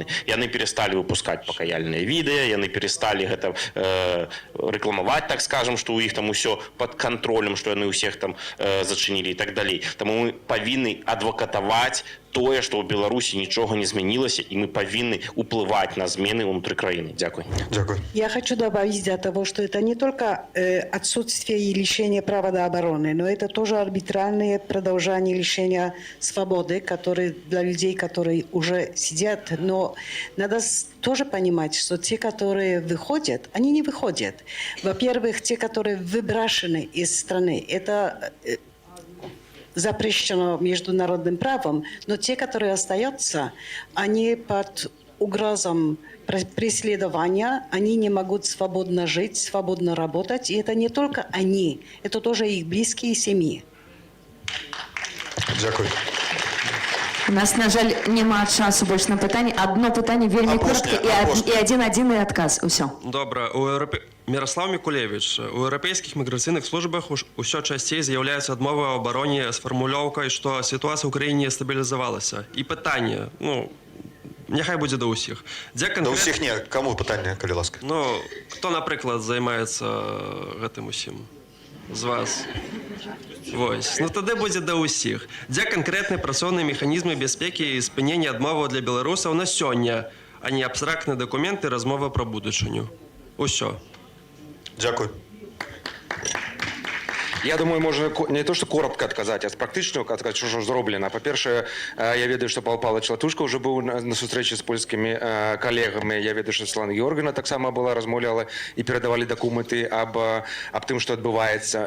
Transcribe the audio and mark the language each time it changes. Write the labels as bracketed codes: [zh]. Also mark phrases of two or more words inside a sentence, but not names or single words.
[be] Яны пересталі выпускаць пакаяльныя відэа, яны пересталі гэта рэкламаваць, так скажам, што ў іх там усё пад кантролем, што яны ўсіх там зачынілі і так далей. Таму мы павінны адвакатаваць тое, што ў Беларусі нічога не змянілася, и мы повинны уплывать на змены внутри краины. [uk] Дякую. Дякую. [ru] Я хочу добавить до того, что это не только отсутствие и лишение права до обороны, но это тоже арбитральное продолжение лишения свободы, которые для людей, которые уже сидят. Но надо тоже понимать, что те, которые выходят, они не выходят. Во-первых, те, которые выброшены из страны, это запрещено международным правом, но те, которые остаются, они под угрозам преследования, они не могут свободно жить, свободно работать. И это не только они, это тоже их близкие семьи. [uk] Дякую. У нас, на жаль, нема часу больше на питання. Одно питання вельми коротке і один адказ. [be] Усё. [uk] Добре. Мирослав Микулевич. У європейських міграційних службах усе частіше з'являються відмови в обороні з формулировкою, що ситуація в Україні стабілізувалася. І питання, нехай буде до усіх. До усіх ні. Кому питання, коли ласка? Хто, наприклад, займається [be] гэтым усім? З вас. Вось. [uk] Тоді буде до усіх. [be] Де конкретні працоўныя механізмы бяспекі і спынення адмоваў для беларусаў на сёння, а не абстрактныя дакументы размовы пра будучыню. Усё. [uk] Дякую. Я думаю, можна не то, що коротко відказати, а практично відказати, що ж зроблено. По-перше, [be] я ведаю, [uk] що Павел Павлович Латушко вже був на зустрічі з польськими колегами. [be] Я ведаю, [uk] що Світлана Георгіївна так само була, розмовляла і передавали документи об тим, що відбувається.